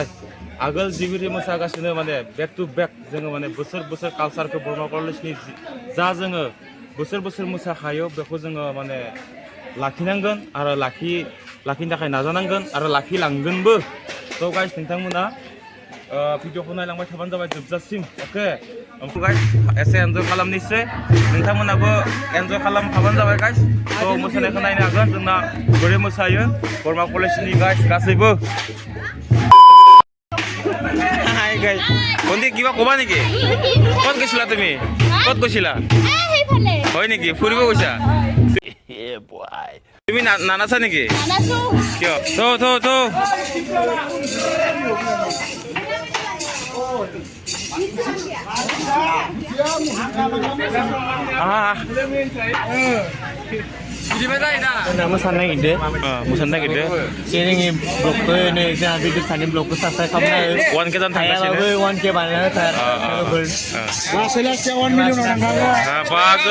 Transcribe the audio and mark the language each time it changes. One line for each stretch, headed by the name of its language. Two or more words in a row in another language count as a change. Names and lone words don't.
Bodo: आगोल जिबिदि मोसागासिनो माने बेक टु बेक जोङो माने बोसोर बोसोर कालसारखौ बरमा कलेजनि जा जोङो बोसोर बोसोर मोसाखायो बेखौ जोङो माने लाखिनांगोन आरो लाखिनो थाखाय नाजानांगोन आरो लाखिलांगोनबो। थ' गाइस नोंथांमोना भिडिअखौ नायलांबाय थाबानो जाबाय जोबजासिम। अके ओमफ्राय गाइस एसे एन्जय खालामनोसै, नोंथांमोनाबो एन्जय खालामफाबानो जाबाय गाइस। थ' मोसानायखौ नायनो हागोन जोंना बोरै मोसायो बरमा कलेजनि गाइस गासैबो।
Assamese: হাই গাইস বন্ধু কিবা কবা নেকি? ক'ত গৈছিলা তুমি? ক'ত গৈছিলা? হয় নেকি? ফুৰিব গৈছা? তুমি নানাচা নেকি? কিয়?
Bodo: থ मोसानो नागिरदो जोंनि ब्लगखौ नै जोंहा भिडिअ सानि ब्लगखौ साबस्क्राइब खालामनो 1K जानो थांगासिनो 1K बानायना होथार लासै लासै 1 मिलियन थांगोन।